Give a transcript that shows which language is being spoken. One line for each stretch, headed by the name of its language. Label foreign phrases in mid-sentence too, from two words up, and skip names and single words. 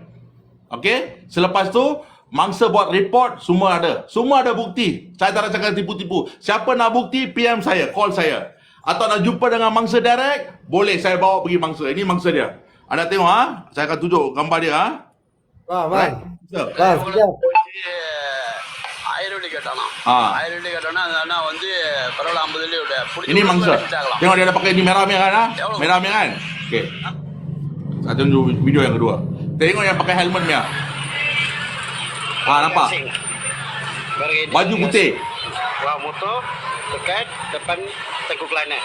Malay: Okey, selepas tu mangsa buat report, semua ada. Semua ada bukti. Saya tak nak cakap tipu-tipu. Siapa nak bukti, PM saya, call saya. Atau nak jumpa dengan mangsa direct, boleh saya bawa pergi mangsa. Ini mangsa dia. Anda tengok saya akan tunjuk gambar dia Bang.
Tamil: sekejap. 1000 வெள்ளி கேட்டானாம். 1000 வெள்ளி கேட்டோன்னா அந்த அண்ணா வந்து பரவாயில்ல 50 வெள்ளி விட பிடிச்சி
Malay: Ini mangsa.
Tamil: அனுப்பிட்டாங்களாம்.
Malay: Tengok dia ada pakai ni merah-merah kan? Merah-merah kan? Okey. Saya tunjuk video yang kedua. Tengok yang pakai helmet ni. Nampak? Baju putih. Bawa motor dekat depan Teguh Kelana.